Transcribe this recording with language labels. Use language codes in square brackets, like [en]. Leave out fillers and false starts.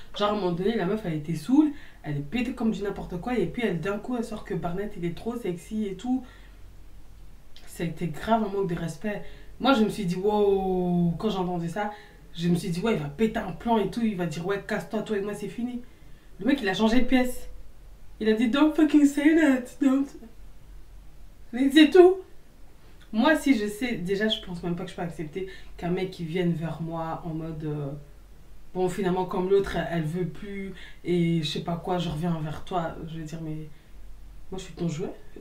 [fr] Genre, à un moment donné, la meuf, elle était saoule, elle est pétée comme du n'importe quoi, et puis elle, d'un coup, elle sort que Barnett, il est trop sexy et tout. C'était grave un manque de respect. Moi, je me suis dit, wow, quand j'ai entendu ça, je me suis dit, ouais, il va péter un plan et tout, il va dire, ouais, casse-toi, toi et moi, c'est fini. Le mec, il a changé de pièce. Il a dit, [en] don't fucking say that, don't. [fr] Mais c'est tout. Moi, si je sais, déjà, je pense même pas que je peux accepter qu'un mec qui vienne vers moi en mode, bon, finalement, comme l'autre, elle veut plus, et je sais pas quoi, je reviens vers toi. Je veux dire, mais moi, je suis ton jouet.